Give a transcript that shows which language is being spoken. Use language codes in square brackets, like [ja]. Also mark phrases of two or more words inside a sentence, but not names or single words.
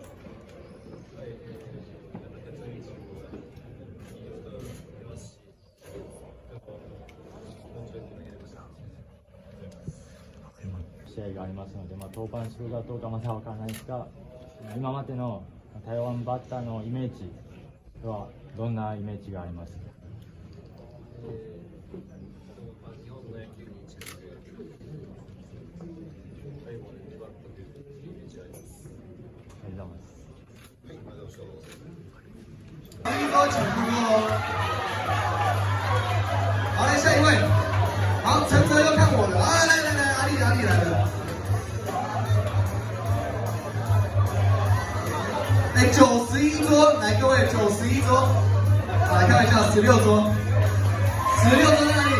[ja] 試合がありますので、登板するかどうかまだ分からないですが、今までの台湾バッターのイメージはどんなイメージがありますか？日本の野球に近く、最後まで粘ったというイメージがあります。ありがとうございます。はい、ありがとうございます。 [zh] 好，来下一位，好，陈泽要看我的，啊，来来来，阿力来了。哎，91桌，来各位91桌，来开玩笑，16桌，16桌在哪里？